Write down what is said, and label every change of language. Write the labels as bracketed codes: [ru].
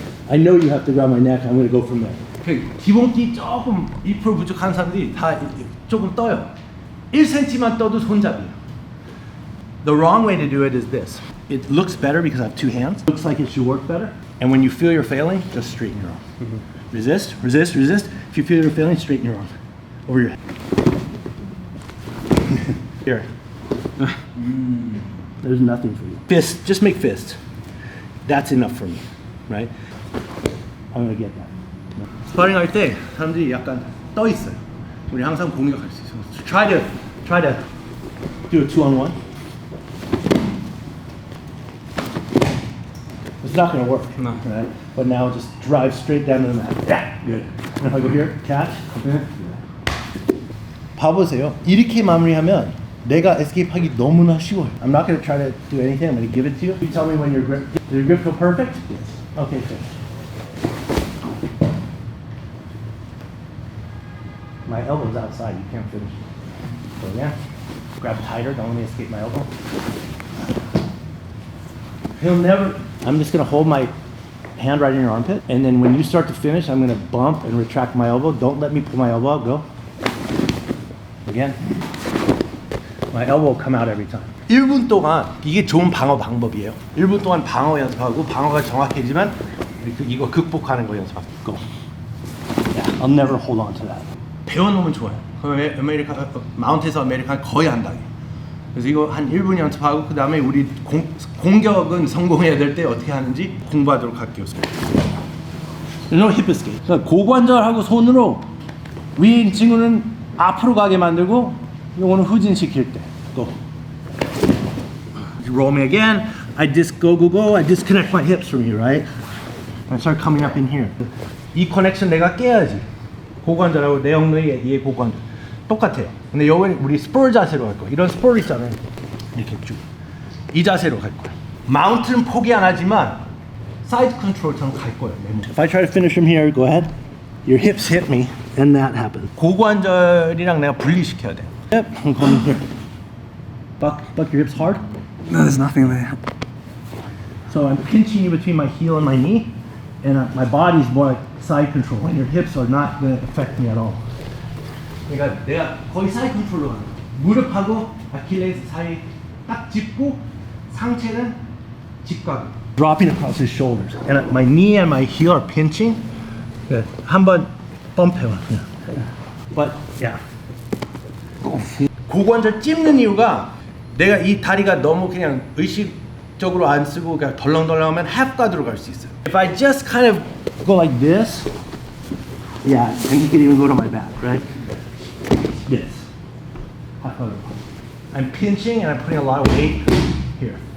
[en] I know you have to grab my neck. I'm gonna go from there. [ko] 기본기 조금 2% 부족한 사람들이 다 조금 떠요. 1cm만 떠도 손잡이에요. [en] The wrong way to do it is this. It looks better because I have two hands. Looks like it should work better. And when you feel you're failing, just straighten your arm. Resist, resist, resist. If you feel you're failing, straighten your arm. Over your head. Here. There's nothing for you. Fist, just make fists. That's enough for me, right? I'm gonna get that. [ko] 스파링 할 때 사람들이 약간 떠 있어요. 우리 항상 공격할 수 있어요. [en] Try to do a 2-on-1. It's not going to work. No. Right? But now just drive straight down to the mat. Yeah, good. And if I go here, catch. [ko] 봐보세요. 이렇게 마무리하면 내가 escape하기 너무나 쉬워요. [en] I'm not going to try to do anything. I'm going to give it to you. You tell me when your grip. Does your grip feel perfect? Yes. Okay, good. My elbow's outside. You can't finish. So yeah, grab tighter. Don't let me escape my elbow. He'll never. I'm just gonna hold my hand right in your armpit, and then when you start to finish, I'm gonna bump and retract my elbow. Don't let me pull my elbow out. Go. Again. My elbow will come out every time. [ko] 1분 동안 이게 좋은 방어 방법이에요. 1분 동안 방어 연습하고 방어가 정확해지면 이거 극복하는 거 연습하고. [en] Go. Yeah, I'll never hold on to that. [ko] 배워놓으면 좋아요. 마운트에서 아메리칸 거의 안 당해. 그래서 이거 한 1분 연습하고 그 다음에 우리 공격은 성공해야 될 때 어떻게 하는지 공부하도록 할게요. [en] No hip escape. [ko] 그러니까 고관절하고 손으로 위인 친구는 앞으로 가게 만들고 요거는 후진시킬 때. [en] Go. You roll me again. I go. I disconnect my hips from you, right? I start coming up in here. [ko] 이 커넥션 내가 깨야지. 고관절하고 내 엉덩이 얘 고관절 똑같아요. 근데 여기 우리 스포 자세로 갈 거야. 이런 스포 있잖아요. 이렇게 쭉. 이 자세로 갈 거야. 마운트는 포기 안 하지만 사이드 컨트롤처럼 갈 거예요. [en] If I try to finish from here, go ahead. Your hips hit me, and that happens. [ko] 고관절이랑 내가 분리시켜야 돼. [en] Yep, I'm coming here. Buck your hips hard. No, there's nothing there. So I'm pinching you between my heel and my knee, and my body's more like side control, and your hips are not going to affect me at all. [ko] 그러니까 내가 거의 사이드 컨트롤로 가는 거야. 무릎하고 아킬레스 사이 딱 짚고 상체는 직각. [en] Dropping across his shoulders, and my knee and my heel are pinching. [ko] 한번 펌프해봐. [en] But yeah. [ko] 고관절 찝는 이유가 내가 이 다리가 너무 그냥 의식적으로 안 쓰고 그냥 덜렁덜렁하면 half guard로 갈 수 있어요. [en] If I just kind of go like this, yeah, and you can even go to my back, right? This. half guard. I'm pinching and I'm putting a lot of weight here.